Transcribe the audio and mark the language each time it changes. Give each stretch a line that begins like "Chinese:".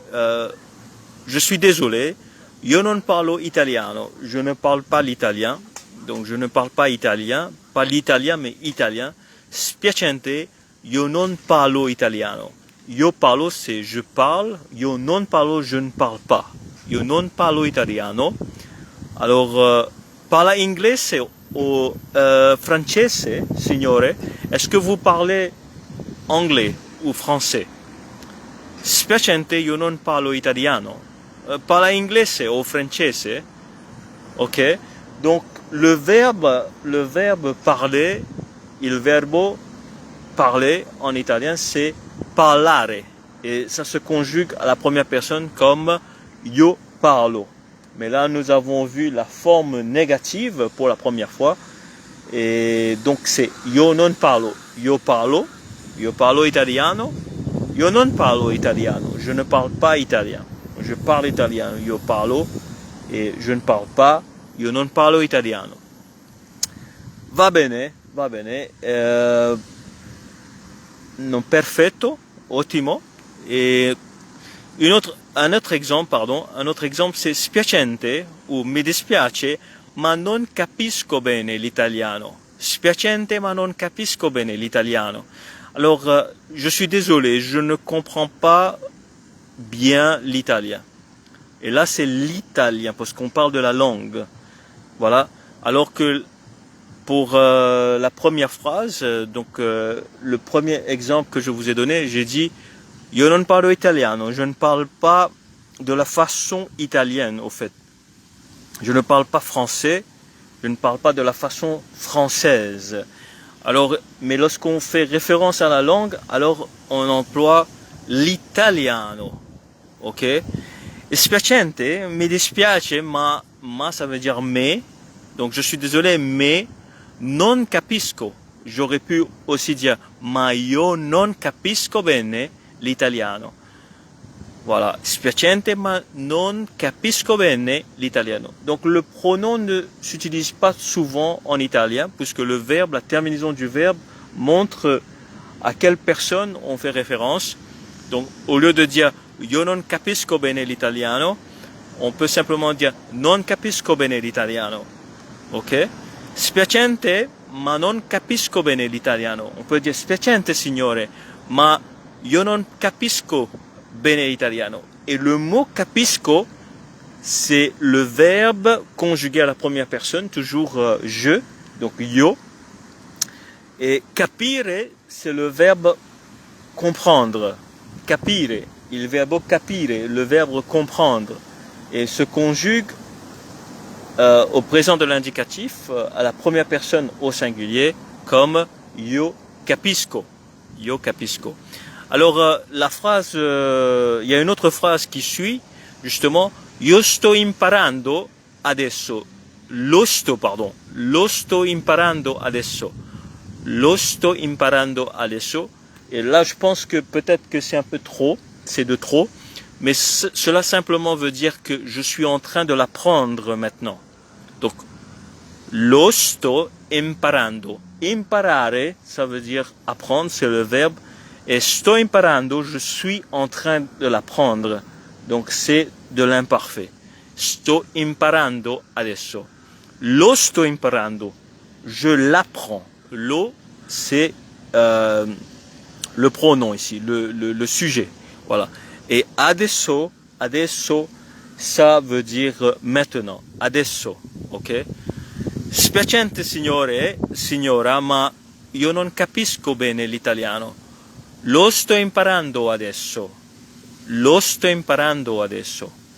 French: je suis désolé,
Italian: io non parlo italiano,
French: je ne parle pas l'italien, donc je ne parle pas italien, pas l'italien mais italien.
Italian: Spiacente, io non parlo italiano. Io parlo
French: c'est je parle,
Italian: io non parlo
French: je ne parle pas.
Italian: Io non parlo italiano. Alors, parla inglese o francese, signore?
French: Est-ce que vous parlez anglais ou français?
Italian: Spiacente, io non parlo italiano. Parla inglese o francese? Ok?
French: Donc, le verbe parler, il verbo parler en italien, c'est parlare. Et ça se conjugue à la première personne comme
Italian: io parlo.
French: Mais là, nous avons vu la forme négative pour la première fois. Et donc, c'est
Italian: io non parlo. Io parlo italiano. Io non parlo italiano.
French: Je ne parle pas italien. Je parle italien.
Italian: Io parlo.
French: Et je ne parle pas.
Italian: Io non parlo italiano. Va bene, va bene. Non, perfetto, ottimo.
French: Et un autre exemple, c'est
Italian: spiacente ou mi dispiace, ma non capisco bene l'italiano. Spiacente, ma non capisco bene l'italiano.
French: Alors, je suis désolé, je ne comprends pas bien l'italien. Et là, c'est l'italien, parce qu'on parle de la langue. Voilà. Alors que pour la première phrase, le premier exemple que je vous ai donné, j'ai dit
Italian: io non parlo italiano,
French: je ne parle pas de la façon italienne au fait. Je ne parle pas français, je ne parle pas de la façon française. Alors, mais lorsqu'on fait référence à la langue, alors on emploie l'italiano.
Italian: Ok? E spiacente, mi dispiace, ma
French: ça veut dire mais. Donc je suis désolé, mais
Italian: non capisco.
French: J'aurais pu aussi dire
Italian: ma io non capisco bene l'italiano. Voilà, spiacente ma non capisco bene l'italiano.
French: Donc le pronom ne s'utilise pas souvent en italien puisque le verbe, la terminaison du verbe montre à quelle personne on fait référence. Donc au lieu de dire
Italian: io non capisco bene l'italiano,
French: on peut simplement dire
Italian: non capisco bene l'italiano.
French: Ok?
Italian: Spiacente ma non capisco bene l'italiano.
French: On peut dire
Italian: spiacente signore, ma io non capisco bene l'italiano.
French: Et le mot capisco, c'est le verbe conjugué à la première personne, toujours je, donc io. Et capire, c'est le verbe comprendre.
Italian: Capire, il verbo capire,
French: le verbe comprendre. Et se conjugue au présent de l'indicatif, à la première personne au singulier, comme
Italian: io capisco. Io capisco.
French: Alors, la phrase, il y a une autre phrase qui suit, justement,
Italian: io sto imparando adesso. Lo sto imparando adesso. Lo sto imparando adesso.
French: Et là, je pense que peut-être que c'est un peu trop, c'est de trop, mais cela simplement veut dire que je suis en train de l'apprendre maintenant.
Italian: Donc, lo sto imparando.
French: Imparare, ça veut dire apprendre, c'est le verbe. Et
Italian: sto imparando,
French: je suis en train de l'apprendre. Donc, c'est de l'imparfait.
Italian: Sto imparando adesso. Lo sto imparando.
French: Je l'apprends. Lo, c'est le pronom ici, le sujet. Voilà. Et adesso, ça veut dire maintenant.
Italian: Adesso. Ok? Spiacente signora, ma io non capisco bene l'italiano. Lo sto imparando adesso. Lo sto imparando adesso.